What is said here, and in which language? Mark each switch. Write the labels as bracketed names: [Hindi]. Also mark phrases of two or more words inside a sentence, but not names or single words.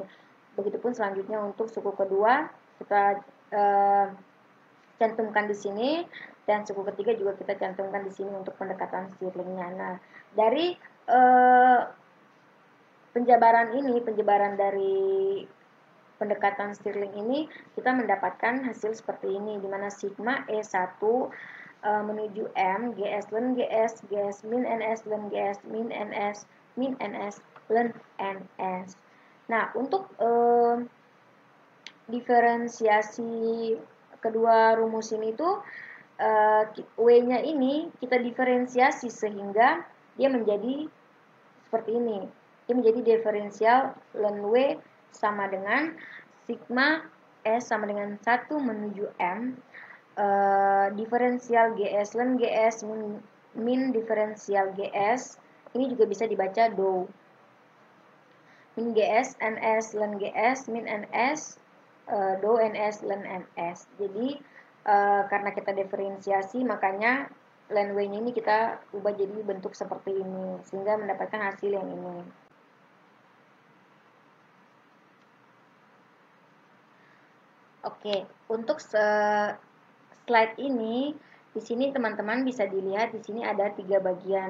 [Indonesian] Begitupun selanjutnya untuk suku kedua kita cantumkan di sini, dan suku ketiga juga kita cantumkan di sini untuk pendekatan Stirlingnya. Nah, dari penjabaran dari pendekatan Stirling ini kita mendapatkan hasil seperti ini, di mana sigma E1 menuju M, GS ln GS, GS min NS ln GS min NS min NS ln NS. Nah, untuk diferensiasi kedua rumus ini tuh W-nya ini kita diferensiasi sehingga dia menjadi seperti ini. Dia menjadi diferensial ln W sama dengan sigma S sama dengan 1 menuju M diferensial GS ln GS min diferensial GS. Ini juga bisa dibaca dou min GS NS ln GS min NS dou NS ln NS. Jadi karena kita diferensiasi, makanya ln W-nya ini kita ubah jadi bentuk seperti ini sehingga mendapatkan hasil yang ini. Oke, untuk slide ini di sini teman-teman bisa dilihat di sini ada 3 bagian.